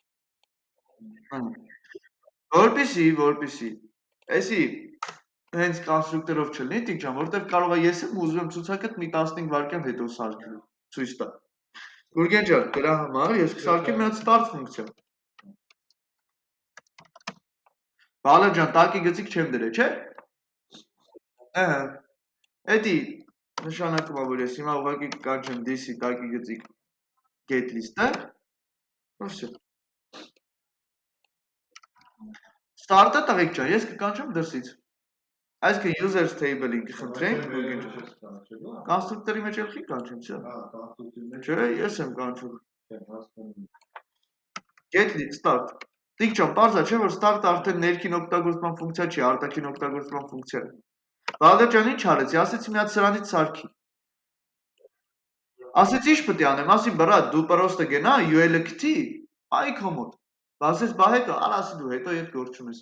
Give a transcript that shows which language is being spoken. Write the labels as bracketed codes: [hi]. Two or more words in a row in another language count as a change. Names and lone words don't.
[hy] Որպեսի էսի հենց կոնստրուկտորով չլինի, տիկ ջան, որտեվ կարող է ես եմ ուզում եմ ցուցակը մի 15 վայրկյան հետո սարքել, ցույց տա։ Գուրգեն ջան, դրա համար ես կսարքեմ մի հատ start ֆունկցիա։ Վալեր ջան, տակի գծիկ չեմ դրել, չէ՞։ Ահա։ Էդի նշանակում է, որ ես հիմա ուղղակի կանչեմ this-ի տակի գծիկ [en] get list-ը։ [hy] Ոստի։ Start-ը տղեկ ջան, ես կկանչեմ դրսից։ Այսինքն users table-ին կխնդրենք, Գուրգեն ջան։ Կոնստրուկտորի մեջ էլ խի կանչեմ, չէ՞։ Հա, կոնստրուկտորի մեջ։ Չէ, ես եմ կանչում։ Չեմ հասկանում։ [en] Get list start։ [hy] Տիկ ջան, պարզ է, չէ՞ որ start-ը արդեն ներքին օգտագործման ֆունկցիա չի, արտաքին օգտագործման ֆունկցիա է։ Վալեր ջան, ինչ արեցի, ասեցի մի հատ սրանից սարքի։ Ասեցի ինչ պետք է անեմ, ասի բրատ, դու պրոստը գնա UL-ը գտի, այ քո մոտ։ Բասես բա հետո, ասի դու հետո ետ գործում ես։